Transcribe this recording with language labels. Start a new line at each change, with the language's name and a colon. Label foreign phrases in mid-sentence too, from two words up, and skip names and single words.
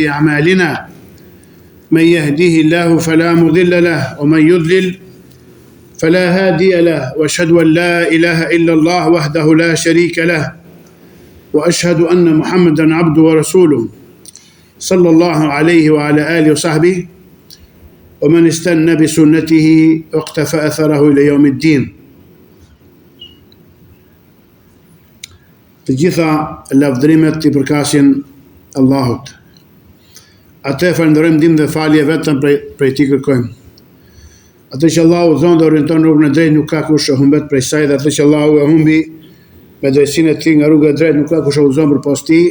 Arabic: أعمالنا من يهديه الله فلا مضل له ومن يضلل فلا هادي له وأشهد أن لا إله إلا الله وحده لا شريك له وأشهد أن محمدا عبده ورسوله صلى الله عليه وعلى آله وصحبه ومن استنى بسنته واقتفى أثره إلى يوم الدين.
Albanian: Të gjitha lavdrimet i përkasin Allahut. Atë falenderojmë ndihmën dhe falje vetëm prej tij kërkojmë. Atë që Allahu zonë dhe orienton rrugën e drejtë nuk ka kush e humbet prej saj, dhe atë që Allahu e humbi me drejtsinë e tij nga rruga e drejtë nuk ka kush e udhëzon përpas tij.